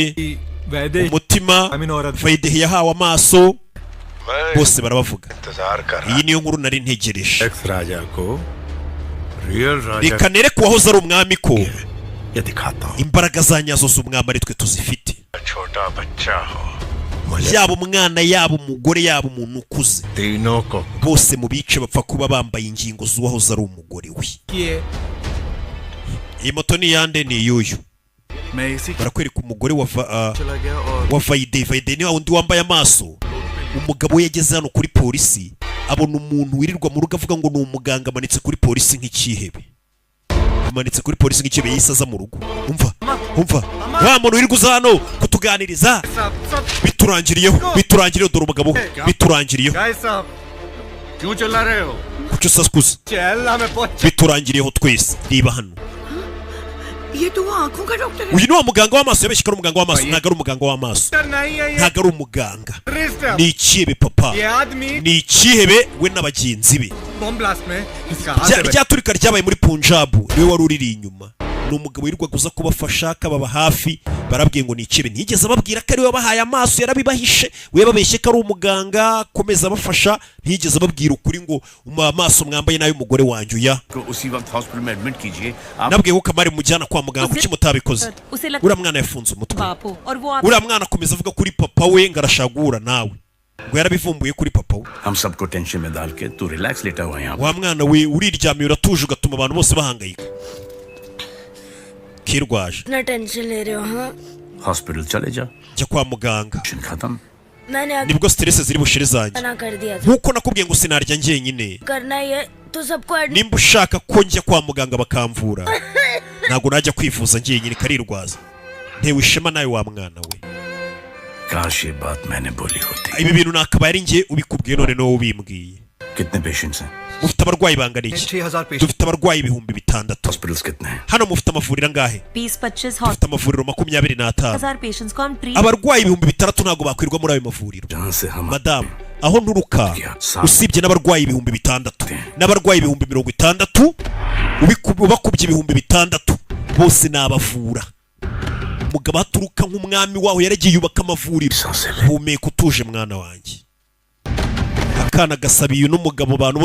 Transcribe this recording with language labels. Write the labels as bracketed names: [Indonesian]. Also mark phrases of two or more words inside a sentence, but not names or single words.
[Hindi] वैदे [Kinyarwanda] umutima Vaidehi yahawe amaso bose barabavuga iyi niyo nkuru nari ntegereje [Hindi] एक्स राजा को रियल राजा [Kinyarwanda] reka nereke uwahoze ari umwami ko [Hindi] ये दिखाता हूँ [Kinyarwanda] imbaraga za nyazo z'umwami ari twe tuzifite [Hindi] छोटा बच्चा हो [Kinyarwanda] yaba umwana yaba umugore yaba umuntu ukuze [Hindi] तीनों को [Kinyarwanda] bose mu bice bapfa kuba bambaye ingingo z'uwahoze ari umugore we iyi moto ni yande ni iyuyu barakwereka umugore wa Vaide ni wa wundi wambaye amaso umugabo we yageze hano kuri polisi abona umuntu wirirwa mu rugo avuga ngo ni umuganga amanitse kuri polisi nk'ikihebe amanitse kuri polisi nk'ikihebe yahise aza mu rugo umva wa muntu wirirwa uza hano kutuganiriza biturangiriyeho dore umugabo biturangiriyeho [Hindi] क्यों चला रहे हो [Kinyarwanda] kuki usakuza biturangiriyeho twese reba hano [Hindi] ये तो वो आंखों का डॉक्टर है [Kinyarwanda] uyu ni wa muganga w'amaso yabeshye ko ari umuganga w'amaso ntabwo ari umuganga w'amaso ntabwo ari umuganga ni ikihebe papa ni ikihebe we n'abagenzi be ryaturika ryabaye muri Punjab niwe wari uriri inyuma ni umugabo wirirwa guza kubafasha akababa hafi barabwiye ngo ni ikihebe ntiyigeze ababwira ko ari we bahaye amaso yarabibahishe we babeshye ko ari umuganga akomeza abafasha ntiyigeze ababwira ukuri ngo amaso mwambaye nayo umugore wanjye uya nabwiye ko kamari mujyana kwa muganga kuki mutabikoze uriya mwana yafunze umutwe uriya mwana akomeza avuga kuri papa we ngo arashagura nawe ngo yarabivumbuye kuri papa we [Hindi] हम सबको टेंशन में डाल के तू रिलैक्स लेटा हुआ है यहाँ [Kinyarwanda] wa mwana we uriryamiye uratuje ugatuma abantu bose bahangayika kirwaje [Hindi] ना टेंशन ले रहे हो हाँ हॉस्पिटल चले जा [Kinyarwanda] jya kwa muganga [Hindi] खत्म मैंने आगे [Kinyarwanda] nibwo stress ziri bushire zanjye [Hindi] मना कर दिया था [Kinyarwanda] nkuko nakubwiye ngo sinarya njyenyine [Hindi] करना ही है तो सबको [Kinyarwanda] nimba ushaka ko njya kwa muganga bakamvura ntabwo najya kwivuza njyenyine karirwaza ntewe ishema nawe wa mwana we [Hindi] काश ये बात मैंने बोली होती [Kinyarwanda] ibi bintu nakabaye ari njye ubikubwiye none no ubimbwiye [Hindi] कितने पेशेंट्स हैं [Kinyarwanda] mufite abarwayi bangana iki [Hindi] 6000 पेशेंट [Kinyarwanda] dufite abarwayi 6,000 [Hindi] हॉस्पिटल्स कितने हैं [Kinyarwanda] hano mufite amavuriro angahe 20-25 dufite amavuriro 25,000 [Hindi] हजार पेशेंट्स को हम ट्रीट [Kinyarwanda] abarwayi 6,000 ntabwo bakwirwa muri ayo mavuriro [Hindi] जहाँ से हम [Kinyarwanda] madamu aho nturuka usibye n'abarwayi 6,000 n'abarwayi 60,000 ubakubye 6,000 bose nabavura umugabo aturuka nk'umwami waho yaragiye yubaka amavuriro humeka utuje mwana wanjye akana gasabiye n'umugabo abantu